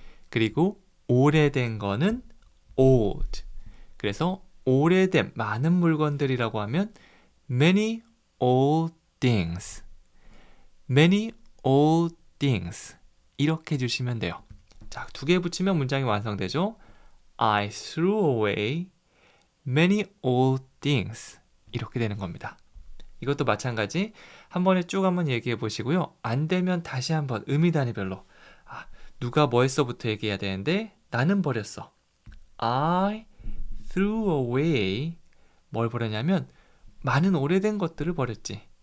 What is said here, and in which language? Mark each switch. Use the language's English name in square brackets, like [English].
[Korean] 그리고 오래된 거는 old. 그래서 오래된 많은 물건들이라고 하면 [English] many old things. many old things. [Korean] 이렇게 해주시면 돼요. 자, 두 개 붙이면 문장이 완성되죠. [English] I threw away many old things. [Korean] 이렇게 되는 겁니다. 이것도 마찬가지 한 번에 쭉 한번 얘기해 보시고요. 안 되면 다시 한번 의미 단위별로 누가 뭐 했어부터 얘기해야 되는데 나는 버렸어. [English] I threw away [Korean] 뭘 버렸냐면 많은 오래된 것들을 버렸지.